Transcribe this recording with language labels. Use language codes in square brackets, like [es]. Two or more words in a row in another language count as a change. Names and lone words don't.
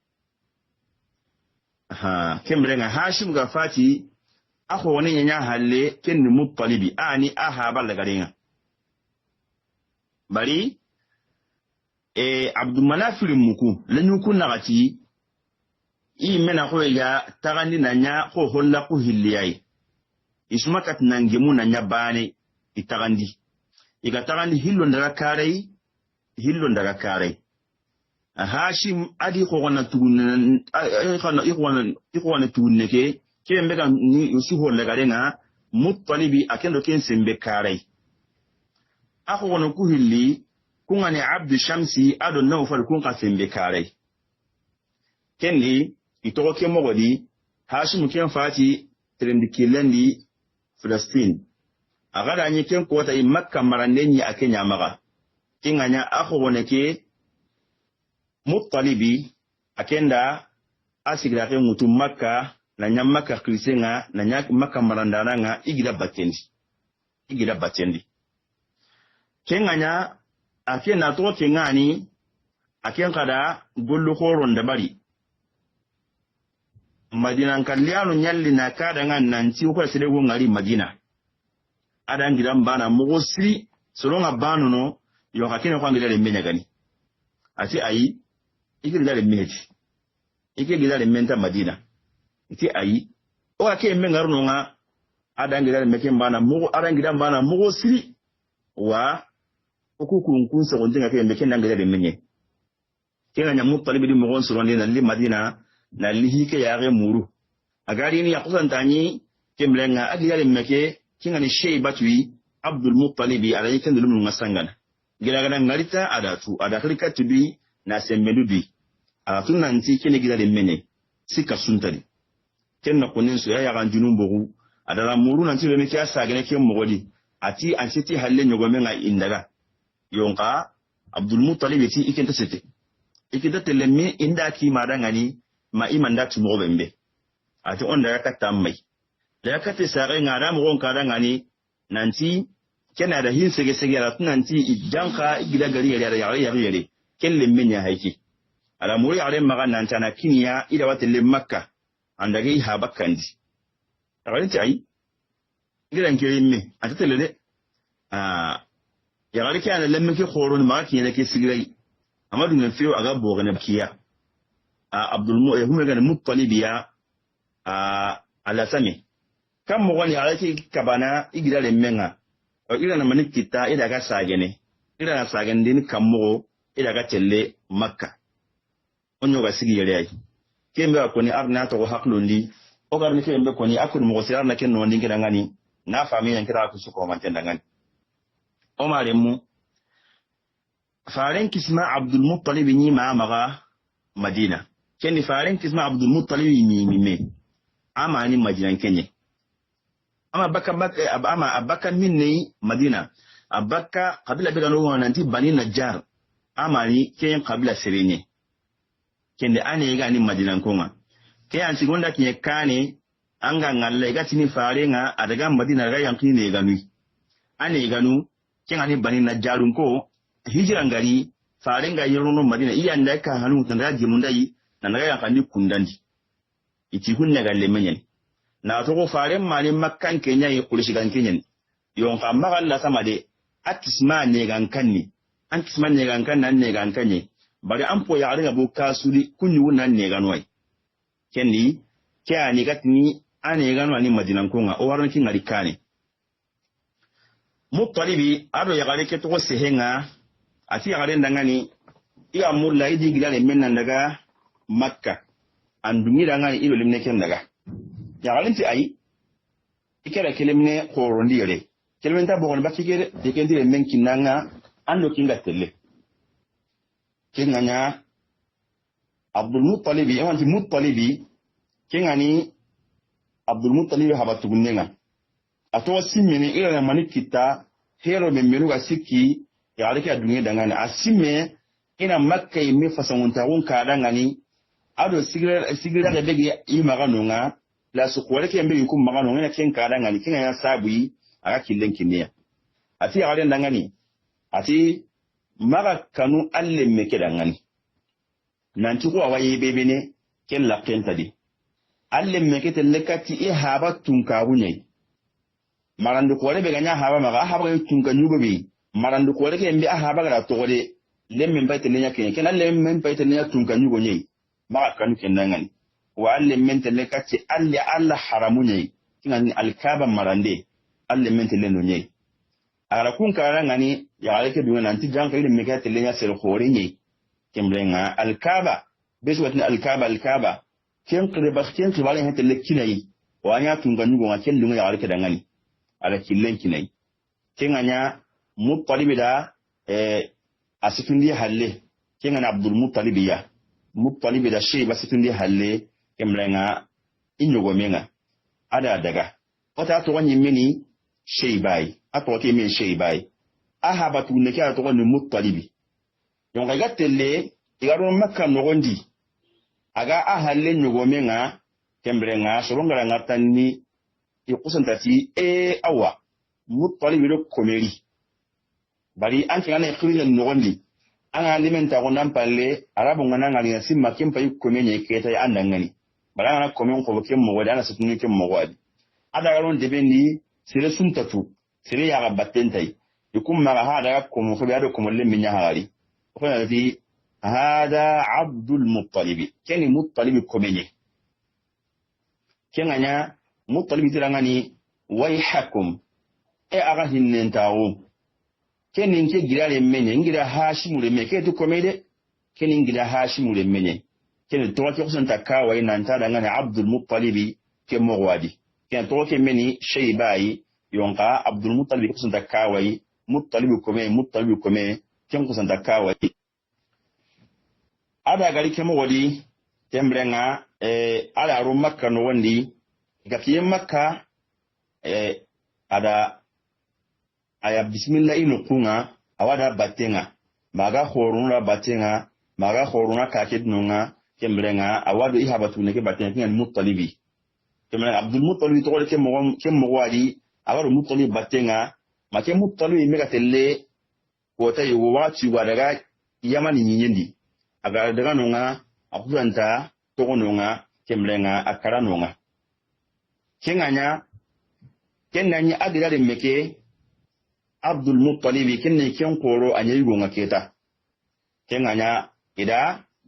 [kr] kemrenga Hashim ga fati akho woni nyanya halle kenni Muttalibi ani ahaba lagarenga bari Abdu Manaf muku lenyuku nagati mena ko ya tagandi nanya ko holla ko hilliyai ismakat nangemu nanya bane itagandi iga tagandi hillo ndaga kare Hashim adi ko wana tugun ikwana tugunne ke mbega ni usi holla garenga Muttalibi akendo ken sembe kare ako wana ku hilli kungani Abdu Shamsi ado Nawfal kun ka sembe kare kendi itoko ke mogodi Hashim ken fati trendi kilendi Palestine agada nyi ken kota i Makka marandenyi akenya maga kinganya akho woneke Muttalibi akenda asigira ke mutu Makka na nya Makka krisenga na nya Makka marandana igida batendi kinganya akena to kengani aken kada gollu horon da bari Madina kalliano nyalli na kada ngan nanti ko sele go ngari Madina adan gidan bana mugosi solonga banu no yo hakene ko ngire menya gani ati ayi ikiri le meji ikiri le menta Madina iti ayi o ake mengaru no nga adan gidan meke bana mugo adan gidan bana mugosi wa okuku kunsa ko dinga ke meke ndanga le menye kena nya Muttalibi di mugon solonde na li Madina na lihike yare muru agari ni yakusantani kemlenga agiyale meke kingani Shayba tui Abdul Muttalibi ala yikende lumu ngasangana gilagana ngarita ada klika tubi na semmedubi ala tunanti kene gidale mene sika suntani kenna konin so ya ga junumbogu adala muru nanti le meke asagene ke mogodi ati ansiti halle nyogomenga indaga yonka Abdul Muttalibi ti ikenta sete ikida telemi inda ki madangani ma imanda tumo bembe ati onda yakata mai da yakata sare ngara mo kada ngani nanti kena da hin sege sege ra nanti idanka igida gari yare kelle menya haiki ala muri ale maga nanta na kiniya ida watele Makka andage ha bakandi rawenti ai gidan kirimme atatele de ya gari kana lemme ki khorun ma kiyene ke sigirai amadu ne fiyo aga bogane kiya Abdul Muttalib ya ala sami kam mo woni alaki kabana igida le menga o ila na manik kita ida ga sagene ida na sagen din kammo ida ga telle Makka onyo ga sigi yele ay kembe ko ni arna to haklundi o gar ni kembe ko ni akul mo sirar na ken no ndingi ngani na fami yan kira ku su ko man ngani o mare mu faren kisma Abdul Muttalib ni ma maga Madina kendi faren kisma Abdul Muttalib ni amani Madina kenye ama abaka minni Madina abaka kabila bega no nanti Bani Najjar amani ken kabila serenye kende ane ga ni Madina konga ke an sigonda kinye kane anga ngalle ga tini farenga adaga Madina ga yankini ne ganu ane ganu ken ani Bani Najjar ko hijira ngari farenga yorono Madina iya ndaka hanu tanda jimundai nanaga yankani kundandi iti hunna galle menyen na to ko faren mani Makkan kenya yi kulishigan kenyen yon ka magalla sama de atisma ne gankanni antisma ne gankan nan ne gankanye bari an po ya ga bu kasuri kunyu nan ne ganwai kenni ke ani gatni ane ganwa ni madinan kunga o waran kin arikane Muttalibi ado ya gare ke to sehenga ati ya gare ndangani iya mulla idi gilale mennan daga Makka andungi dangani ilo limne ken daga ya galinti ai ikera kelemne khorondi yare kelemen ta bogon bakigere de kendire men kinanga ando kinga telle kenganya Abdul Muttalibi ewanti Muttalibi kengani Abdul Muttalibi habatu gunnenga ato simmene ila mani kita hero men menu ga sikki ya alike adunye dangane asimme ina Makka yimi fasangunta won ka dangani ado sigira da bege yi magano nga la su kwale ke mbe yukum magano nga ken ka dangani ken ya sabuyi aga killen kinniya ati ya garen dangani ati maga kanu alle meke dangani nanti ko awaye bebe ne ken la kenta di alle meke telekati e haba tunka bunye marandu ko rebe ganya haba maga haba tunka nyugo bi marandu ko rebe mbe haba ga to gode lemme mbayte lenya ken alle men mbayte lenya tunka nyugo nyei maga kanu ken dangani wa alle men telekati alle alla haramu nyei kinani alkaba marande alle men teleno nyei ara kun kara ngani ya aleke dunga nanti janka ile meke telenya sel khore nyei kemblenga alkaba besu watni alkaba ken qriba ken tibale hete lekkinai wanya tunga nyugo ngaken dunga ya aleke dangani ala killen kinai kenganya Muttalibi da asitundi halle kengana Abdul Muttalibi da sheba asitundi halle kemblenga inyogo menga ada daga wata to wanyi mini sheibai ato ke men sheibai ahaba tunne ke ato wani Muttalibi yonga gatelle igaro Makka nogondi aga ahalle nyogo menga kemblenga soronga ngartanni ikusantati awa Muttalibi do komeri bari anke ngana ikhrija nogondi anga alimenta ko nampalle arabu ngana ngali simma kempa yukomenye keta ya andangani bala ngana komen ko kem mo wada na sutuni kem mo wadi ada garon debendi sire suntatu sire ya gabatentai yukum ma hada ko mo ko biado ko mo lemmi nyaari ko na di hada Abdul Muttalibi keni Muttalibi komenye kenganya Muttalibi tirangani wayhakum aga hinnentawo kenin ke girale menye ngira Hashimu le meke to komede kenin ngira Hashimu le menye kenin to ke kusan takawa ina ntada ngani Abdul Muttalibi ke mogwadi ken to ke meni sheibai yonka Abdul Muttalibi kusan takawa Muttalibi kome ken kusan takawa ada gari ke mogwadi tembrenga ala ru Makka no wandi gakiye Makka ada aya bismillah ino kunga awada batenga maga khoruna batenga maga khoruna kakednunga kembrenga awado ihabatu neke batenga kinga Muttalibi kembrenga Abdul Muttalibi to ke mogwadi awado Muttalibi batenga make Muttalibi mega telle kota yugo wati wadaga yamani nyindi aga daga nunga akudanta to nunga kembrenga akara nunga kenganya kenanya agirare meke Abdul Muttalibi kenne ken koro anyayigo ngaketa kenganya ida